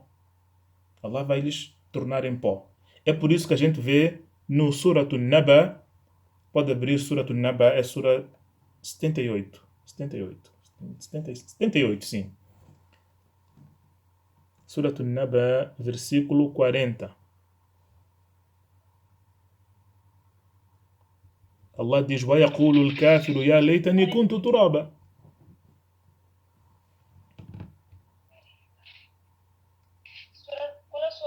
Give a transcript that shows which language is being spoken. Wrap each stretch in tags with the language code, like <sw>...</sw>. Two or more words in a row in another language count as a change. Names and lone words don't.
<pt>Allah vai lhes tornar em pó. É por isso que a gente vê no Surat An-Naba, pode abrir Surat An-Naba, é Sura 78. 78, sim. Surat An-Naba, versículo 40. Allah diz:</pt> <ar>وَيَقُولُ الْكَافِرُ يَا لَيْتَنِي كُنْتُ تُرَابًا.</ar> <pt>Qual é a sura?</pt>